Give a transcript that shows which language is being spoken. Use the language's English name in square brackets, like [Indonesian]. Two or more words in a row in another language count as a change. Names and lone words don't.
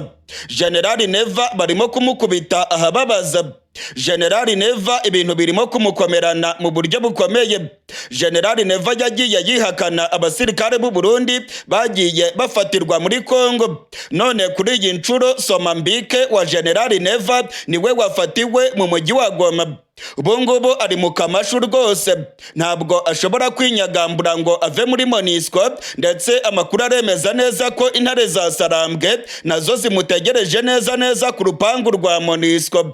[Kinyarwanda] General Neva barimo kumukubita ahababaza. General Neva ibintu birimo kumukomerana mu buryo bukomeye. General Neva yagiye yihakana abasirikare b'u Burundi bagiye bafatirwa muri Kongo. None kuri iyi nshuro Somambike wa General Neva niwe wafatiwe mu mujyi wa Goma. Ubungubu ari mu kamashu rwose, ntabwo ashobora kwinyagambura ngo ave muri MONUSCO, ndetse amakuru aremeza neza ko intare za Sarambwe nazo zimutegereje neza ku rupangu rwa MONUSCO.